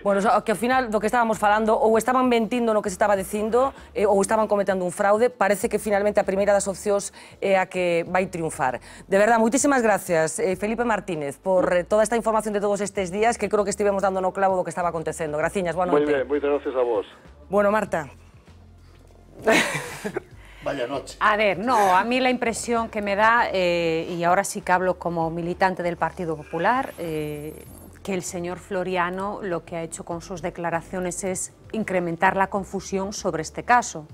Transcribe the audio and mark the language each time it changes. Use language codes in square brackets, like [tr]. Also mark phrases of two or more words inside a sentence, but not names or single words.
[gl] Bueno, que ao final do que estábamos falando, ou estaban mentindo no que se estaba dicindo, ou estaban cometendo un fraude, parece que finalmente a primeira das opcións é a que vai triunfar. [es] De verdad, [gl] moitísimas gracias, Felipe Martínez, por toda esta información de todos estes días, que creo que estivemos dando no clavo do que estaba acontecendo. Graciñas, boa noite. Moi ben, moitas gracias a vos. [es] Bueno, Marta. Vaya noche. A ver, no, a mí la impresión que me da, y ahora sí que hablo como militante del Partido Popular, que el señor Floriano lo que ha hecho con sus declaraciones es incrementar la confusión sobre este caso.